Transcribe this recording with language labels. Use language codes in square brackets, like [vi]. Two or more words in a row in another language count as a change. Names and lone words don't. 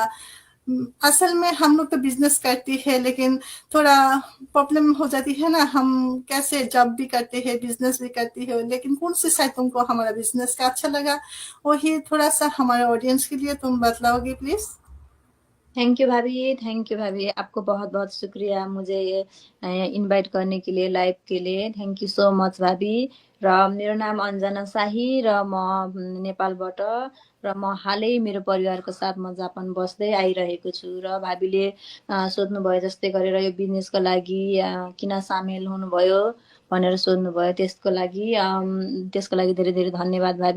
[hi] असल में हम लोग तो बिजनेस करती है, लेकिन थोड़ा प्रॉब्लम हो जाती है ना, हम कैसे जॉब भी करते हैं, बिजनेस भी करती है, लेकिन कौन सी साइड तुमको हमारा बिजनेस का अच्छा लगा, वही थोड़ा सा हमारे ऑडियंस के लिए तुम बतलाओगे प्लीज। [en] thank you [hi] भाभी, [en] thank you [hi] भाभी। आपको बहुत बहुत शुक्रिया मुझे ये इनवाइट करने के लिए, लाइभ के लिए। [en] thank you so much भाभी। [ne] र मेरो नाम अन्जना शाही र म नेपालबाट, र म हालै मेरो परिवारको साथ म जापान बस्दै आइरहेको छु। र भावीले सोध्नुभयो जस्तै गरेर यो बिजनेसको लागि किन सामेल हुनुभयो भनेर सोध्नुभयो, त्यसको लागि धेरै धेरै धन्यवाद भावी।